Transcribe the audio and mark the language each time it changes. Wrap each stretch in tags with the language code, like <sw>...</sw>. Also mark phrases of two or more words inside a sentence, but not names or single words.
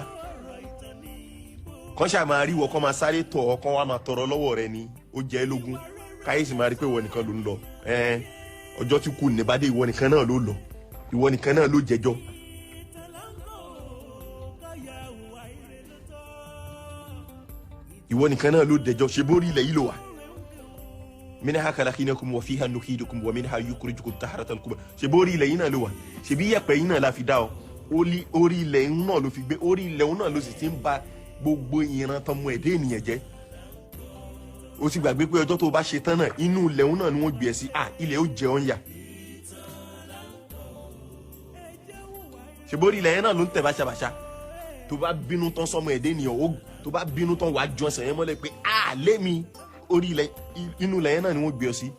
<yo>kàn ṣáà máa rí wọ́n kàn máa sáré tọ̀ ọ́ kàn wá máa tọrọ lọ́wọ́ rẹ ni ó jẹ́ lógún, káyé sì máa rí pé ìwọ nìkan ló ń lọ. ọjọ́ tí kù ní bá dé ìwọ nìkan náà ló lọ, ìwọ nìkan náà ló jẹjọ́. ìwọ nìkan náà ló dẹjọ́, ṣe bórí ilẹ̀ yìí ló wà.</yo> <ar>منها خلقناكم وفيها نعيدكم ومنها نخرجكم تارة أخرى,</ar> <yo>ṣe bórí ilẹ̀ yìí náà ló wà, ṣe bí yẹ̀pẹ̀ yìí náà la fi dá ọ, orí ilẹ̀ náà ló fi gbé, orí ilẹ̀ náà ló sì ti ń ba gbogbo ìran tọmọ ẹ̀dá ènìyàn jẹ́. ó ti gbàgbé pé ọjọ́ tó bá ṣe tán náà inú ilẹ̀ náà ni wọ́n gbé ẹ sí, ilẹ̀ ó jẹ ọ́ ń yà. ṣe bórí ilẹ̀ yẹn náà ló ń tẹ̀ báṣabàṣa, tó bá bínú tán sọmọ ẹ̀dá ènìyàn, tó bá bínú tán wàá jọ ẹsẹ̀ yẹn mọ́lẹ̀ pé lémi orí ilẹ̀, inú ilẹ̀ yẹn náà ni wọ́n gbé ọ sí.</yo>